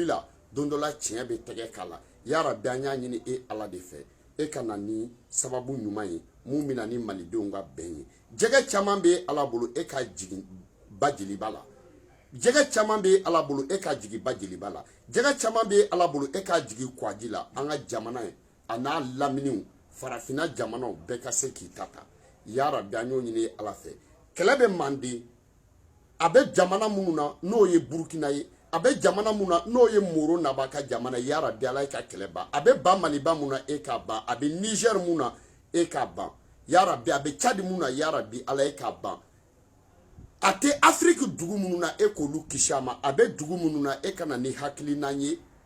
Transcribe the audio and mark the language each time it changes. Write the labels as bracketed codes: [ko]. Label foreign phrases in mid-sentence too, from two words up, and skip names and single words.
[bm] la don dɔ la tiɲɛ bɛ tɛgɛ k'a la [ar] يا ربي [bm] an y'a ɲini e ala de fɛ e ka na ni sababu ɲuman ye mun bɛ na ni malidenw ka bɛn ye jɛgɛ caman bɛ ala bolo e ka jigin ba jeliba la jɛgɛ caman bɛ ala bolo e ka jigin ba jeliba la jɛgɛ caman bɛ ala bolo e ka jigin kwaji la an ka jamana ye a n'a laminiw farafinna jamanaw bɛɛ ka se k'i ta ta [ar] يا ربي [bm] an y'o ɲini ala fɛ kɛlɛ bɛ manden a bɛ jamana minnu na n'o ye burukina ye a bɛ jamana minnu na n'o ye moro naba ka jamana [ar] يا ربي [bm] ala ka kɛlɛ ban a bɛ ban maliba minnu na e k'a ban a bɛ niger minnu na e k'a ban [ar] يا ربي [bm] a bɛ cadi minnu na [ar] يا ربي [bm] ala e k'a ban a tɛ afiriki dugu minnu na e k'olu kisi a ma a bɛ dugu minnu na e ka na ni hakilina ye